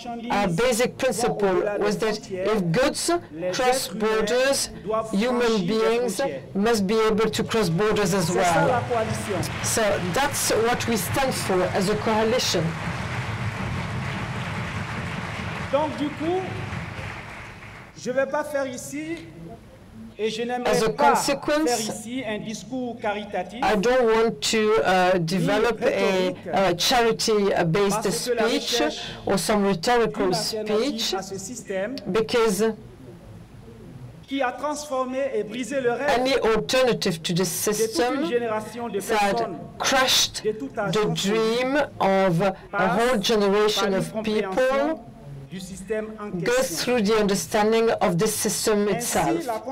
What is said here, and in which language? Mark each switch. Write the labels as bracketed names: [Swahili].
[English] Our basic principle was that if goods cross borders, human beings must be able to cross borders as well. So that's what we stand for as a coalition. [French] Donc du coup, je ne vais pas faire ici, et je n'aimerais pas faire ici un discours caritatif. [English] I don't want to develop a charity-based speech or some rhetorical speech, because [French] qui a transformé et brisé le rêve [English] any alternative to the system that crushed the dream of a whole generation of people goes through the understanding of the system itself.